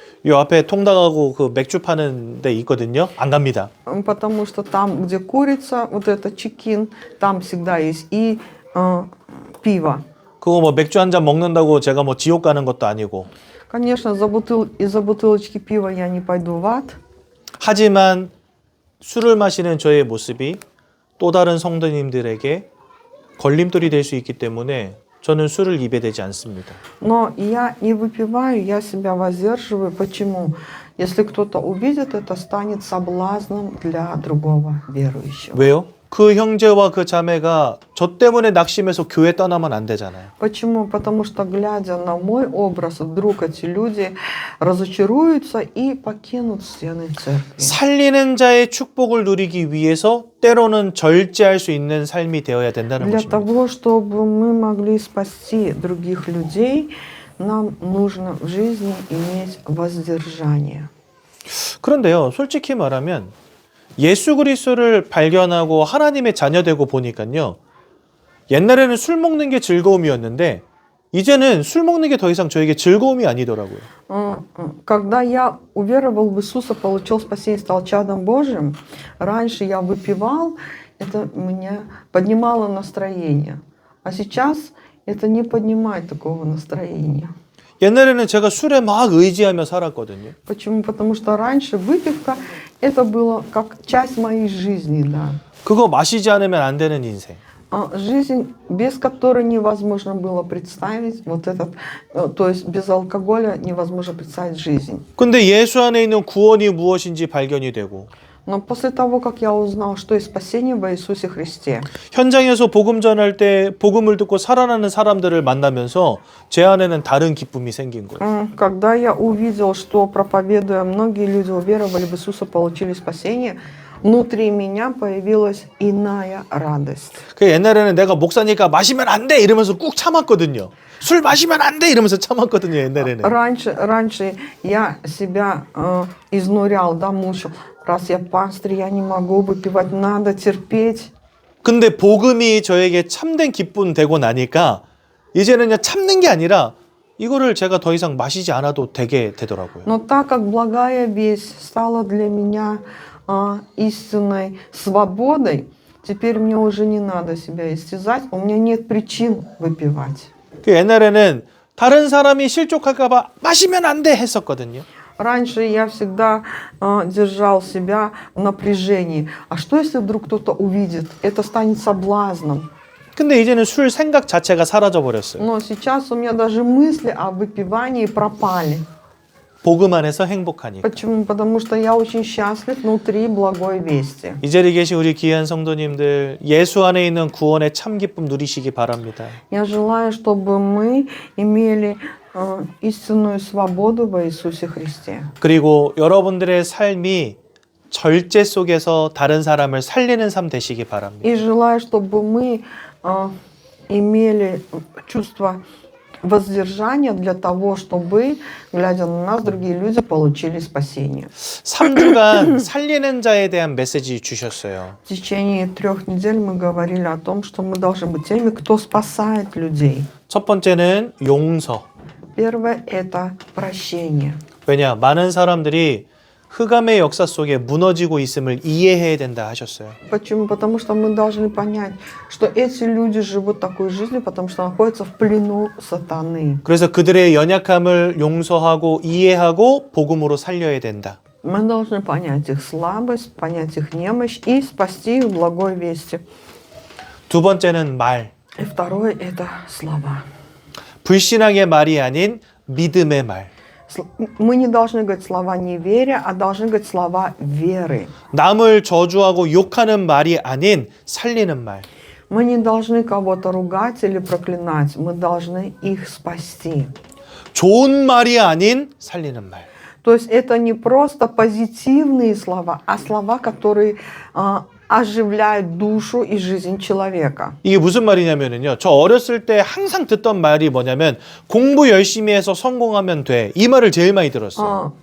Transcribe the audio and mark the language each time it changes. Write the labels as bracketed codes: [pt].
[ko] 이 앞에 통닭하고 그 맥주 파는 데 있거든요. 안 갑니다. [ru] Потому что там, где курица, вот это чекин, там всегда есть и пиво. [ko] 그거 뭐 맥주 한 잔 먹는다고 제가 뭐 지옥 가는 것도 아니고. [ru] Конечно, из-за бутылочки пива я не пойду в ад. [ko] 하지만 술을 마시는 저의 모습이 또 다른 성도님들에게 걸림돌이 될 수 있기 때문에 저는 술을 입에 대지 않습니다. [ru] Но я не выпиваю, я себя воздерживаю. Почему? Если кто-то увидит, это станет соблазном для другого верующего. [ko] 왜요? 그 형제와 그 자매가 저 때문에 낙심해서 교회 떠나면 안 되잖아요. [ru] Почему? Потому что, глядя на мой образ, вдруг эти люди разочаруются и покинут стены церкви. [ko] 살리는 자의 축복을 누리기 위해서 때로는 절제할 수 있는 삶이 되어야 된다는 [ru] Для [ko] 것입니다. [ru] того, чтобы мы могли спасти других людей, нам нужно в жизни иметь воздержание. [ko] 그런데요, 솔직히 말하면 예수 그리스도를 발견하고 하나님의 자녀되고 보니까요. 옛날에는 술 먹는 게 즐거움이었는데 이제는 술 먹는 게 더 이상 저에게 즐거움이 아니더라고요. [ru] Когда я уверовал в Иисуса, получил спасение, стал чадом Божьим, раньше я выпивал, это меня поднимало настроение. А сейчас это не поднимает такого настроения. [ko] 옛날에는 제가 술에 막 의지하며 살았거든요. [ru] Почему? Потому что раньше выпивка это было как часть моей жизни, да. [ko] 그거 마시지 않으면 안 되는 인생. [ru] Жизнь, без которой невозможно было представить вот этот, то есть без алкоголя невозможно представить жизнь. [ko] 근데 예수 안에 있는 구원이 무엇인지 발견이 되고 [ru] Но после того, как я узнал, что есть спасение во Иисусе Христе, [ko] 현장에서 복음 전할 때 복음을 듣고 살아나는 사람들을 만나면서 제 안에는 다른 기쁨이 생긴 거예요. [ru] когда я увидел, что проповедуя, многие люди уверовали в Иисуса, получили спасение, внутри меня появилась иная радость. [ko] 그 옛날에는 내가 목사니까 마시면 안 돼 이러면서 꾹 참았거든요. 술 마시면 안 돼 이러면서 참았거든요. 옛날에는. [ru] Раньше я себя изнурял, да, мучил. Раз я пастырь, я не могу выпивать, надо терпеть. [ko] 근데 복음이 저에게 참된 기쁨 되고 나니까 이제는 그냥 참는 게 아니라 이거를 제가 더 이상 마시지 않아도 되게 되더라고요. [ru] Но так как благая весть стала для меня истинной свободой, теперь мне уже не надо себя истязать, у меня нет причин выпивать. [ko] 그 옛날에는 다른 사람이 실족할까 봐 마시면 안 돼 했었거든요. [ru] Раньше я всегда держал себя в напряжении. А что, если вдруг кто-то увидит? Это станет соблазном. [ko] 근데 이제는 술 생각 자체가 사라져 버렸어요. [ru] Но сейчас у меня даже мысли о выпивании пропали. [ko] 복음 안에서 행복하니까. [ru] Почему? Потому что я очень счастлив внутри благой вести. [ko] 이 자리에 계신 우리 귀한 성도님들 예수 안에 있는 구원의 참 기쁨 누리시기 바랍니다. [ru] Я желаю, чтобы мы имели истинную свободу во Иисусе Христе. [ko] 그리고 여러분들의 삶이 절제 속에서 다른 사람을 살리는 삶 되시기 바랍니다. [ru] И желаю, чтобы мы имели чувство воздержания для того, чтобы, глядя на нас, другие люди получили спасение. [ko] 3주간 살리는 자에 대한 메시지 주셨어요. [ru] В течение 3 недель мы говорили о том, что мы должны быть теми, кто спасает людей. [ko] 첫 번째는 용서. [ru] Первое – это прощение. [ko] 왜냐? 많은 사람들이 흑암의 역사 속에 무너지고 있음을 이해해야 된다 하셨어요. [ru] Почему? Потому что мы должны понять, что эти люди живут такой жизнью, потому что находятся в плену сатаны. [ko] 그래서 그들의 연약함을 용서하고 이해하고 복음으로 살려야 된다. [ru] Мы должны понять их слабость, понять их немощь и спасти их благой вести. [ko] 두 번째는 말. [ru] И второе – это слова. [ko] 불신앙의 말이 아닌 믿음의 말. [ru] Мы не должны говорить слова неверия, а должны говорить слова веры. [ko] 남을 저주하고 욕하는 말이 아닌 살리는 말. [ru] Мы не должны кого-то ругать или проклинать, мы должны их спасти. [ko] 좋은 말이 아닌 살리는 말. [ru] То есть это не просто позитивные слова, а слова, которые оживляют душу и жизнь человека. [ko] 이게 무슨 말이냐면요. 저 어렸을 때 항상 듣던 말이 뭐냐면 공부 열심히 해서 성공하면 돼. 이 말을 제일 많이 들었어요.